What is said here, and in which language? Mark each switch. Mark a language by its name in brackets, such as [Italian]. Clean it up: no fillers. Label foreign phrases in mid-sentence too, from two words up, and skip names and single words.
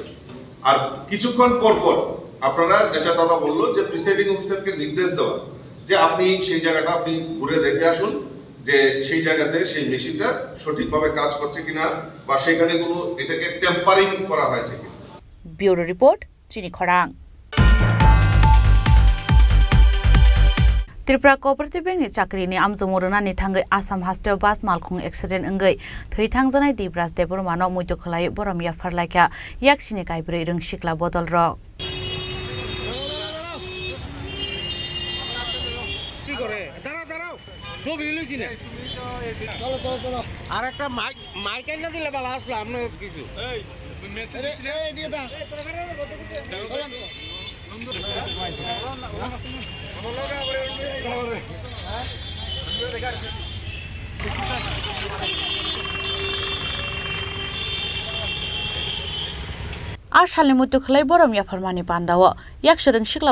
[Bangla] আর কিছুক্ষণ পর পর আপনারা, যেটা দাদা বললো, যে প্রিসাইডিং অফিসারকে নির্দেশ দেওয়া যে আপনি সেই জায়গাটা আপনি ঘুরে দেখে আসুন যে সেই জায়গাতে সেই মেশিনটা সঠিকভাবে কাজ করছে কিনা বা সেখানে কোনো এটাকে টেম্পারিং করা হয়েছে কিনা। [English] bureau report, [Bodo] चिनि खरां। [Kok Borok] त्रिपुरा [English] cooperative bank [Kok Borok] चाकरिनि आमजमरनानि थांगै आसाम हास्टेव बास मालखुं एक्सिडेन्ट अंगै थैथांजानाय दिब्रास देबरमानो मुइतो खलायो बरमिया फारलायका याक्सिनि गायब्रै रोंसिक्ला बदल रक [Bangla] কি করে দাঁড়াও দাঁড়াও ছবি লইছি না চলো চলো চলো আর একটা মাইক এনে দিলে ভালো আসলো আপনি কিছু এই মেসেজ এই দিয়ে দাও [Kok Borok] आसालनि मुइतो खलाय बरमिया फारमानि पान्दाव याक्सरं सिक्ला